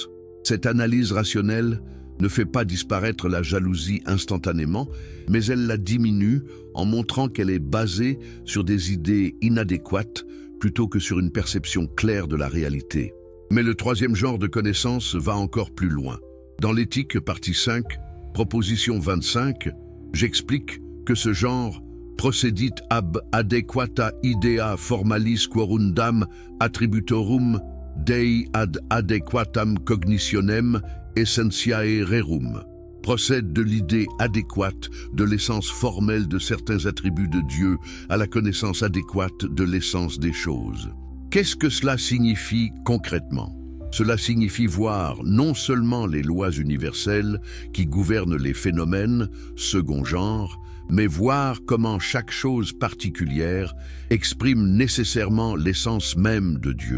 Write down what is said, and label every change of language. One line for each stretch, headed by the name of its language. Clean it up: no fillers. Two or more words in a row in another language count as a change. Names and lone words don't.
French: Cette analyse rationnelle ne fait pas disparaître la jalousie instantanément, mais elle la diminue en montrant qu'elle est basée sur des idées inadéquates plutôt que sur une perception claire de la réalité. Mais le troisième genre de connaissance va encore plus loin. Dans l'éthique, partie 5, proposition 25, j'explique que ce genre
Latin: procedit ab adequata idea formalis quorundam attributorum Dei ad adequatam cognitionem essentiae rerum,
French: procède de l'idée adéquate de l'essence formelle de certains attributs de Dieu à la connaissance adéquate de l'essence des choses. Qu'est-ce que cela signifie concrètement? Cela signifie voir non seulement les lois universelles qui gouvernent les phénomènes, second genre, mais voir comment chaque chose particulière exprime nécessairement l'essence même de Dieu.